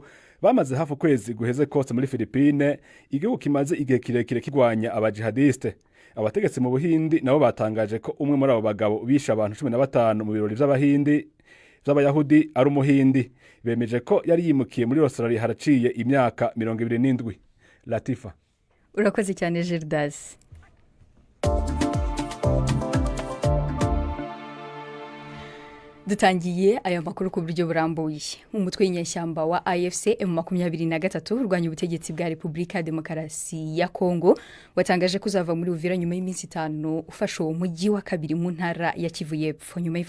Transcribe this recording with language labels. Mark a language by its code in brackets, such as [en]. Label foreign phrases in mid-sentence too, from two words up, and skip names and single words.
[rn] Bamaze hafi ukwezi guheze kose muri Philippine, igihugu kimaze igihe kirekire kigwanya abajihadiste. Abategetsi mu Buhindi nabo batangaje ko umwe muri abo bagabo bisha abantu 15 mu birori vy'Abahindi vy'Abayahudi ari umuhindi. Bemeje ko yari yimukiye muri Australia haraciye imyaka 27. Latifa. Urakoze cyane Gildas. [rw] Dutangiye aya makuru ku buryo burambuye. Umutwe w'inyeshyamba wa AFC M23 urwanya ubutegetsi bwa Repubulika ya Demokarasi ya Kongo watangaje kuzava muri Uvira nyuma y'iminsi 5 ufashe uwo mujyi wa kabiri mu ntara ya Kivu y'Epfo.